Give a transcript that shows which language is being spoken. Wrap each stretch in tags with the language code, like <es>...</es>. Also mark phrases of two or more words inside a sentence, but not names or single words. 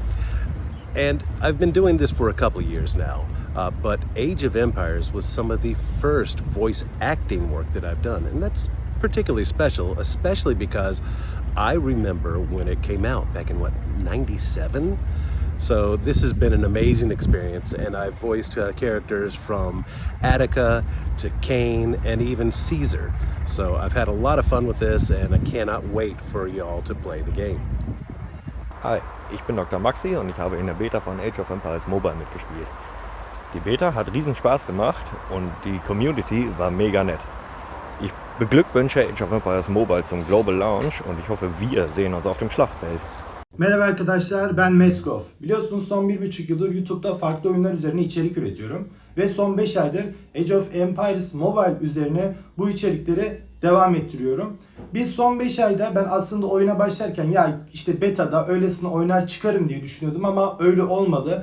<en>And I've been doing this for a couple of years now, but Age of Empires was some of the first voice acting work that I've done, and that's particularly special, especially because I remember when it came out back in, 97? So this has been an amazing experience, and I've voiced characters from Attica to Cain and even Caesar. So I've had a lot of fun with this, and I cannot wait for y'all to play the game.</en> <de>Hi, ich bin Dr. Maxi und ich habe in der Beta von Age of Empires Mobile mitgespielt. Die Beta hat riesen Spaß gemacht und die Community war mega nett. Ich beglückwünsche Age of Empires Mobile zum</de> <en>Global Launch</en> <de>und ich hoffe, wir sehen uns auf dem Schlachtfeld.</de> <tr>Merhaba arkadaşlar, ben Meskov. Biliyorsunuz son 1,5 yıldır YouTube'da farklı oyunlar üzerine içerik üretiyorum. Ve son 5 aydır Age of Empires Mobile üzerine bu içerikleri devam ettiriyorum. Biz son 5 ayda ben aslında oyuna başlarken ya işte beta'da öylesine oynar çıkarım diye düşünüyordum ama öyle olmadı.</tr>